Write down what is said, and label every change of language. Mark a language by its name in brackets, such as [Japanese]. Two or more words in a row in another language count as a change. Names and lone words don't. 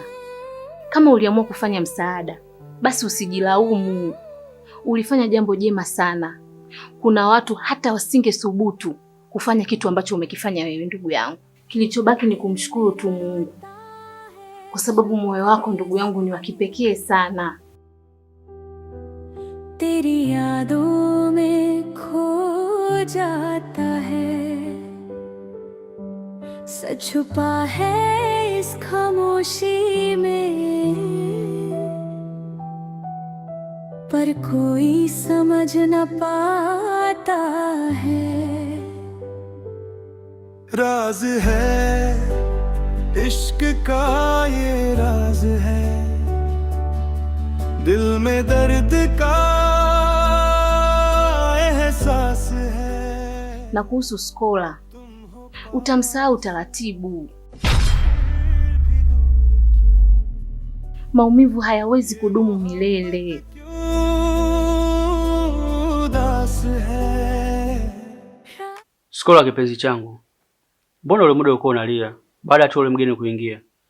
[Swahili] Kama uliamua kufanya msaada, basi usijilaumu. Ulifanya jambo jema sana. Kuna watu hata wasingethubutu kufanya kitu ambacho umekifanya wewe, ndugu yangu. Kilichobaki ni kumshukuru tu Mungu, kwa sababu moyo wako ndugu yangu ni wa kipekee sana. [Hindi] तेरी यादों में खो जाता है, सच छुपा है इस खामोशी में, पर कोई समझ न पाता है। राज है इश्क का ये राज है, दिल में दर्द का एहसास है। [Swahili] Na kuhusu Skola, utamsahau taratibu. Maumivu hayawezi kudumu milele. Skola kipenzi changu, mbona ule muda ulikuwa unalia baada ya ule mgeni kuingia?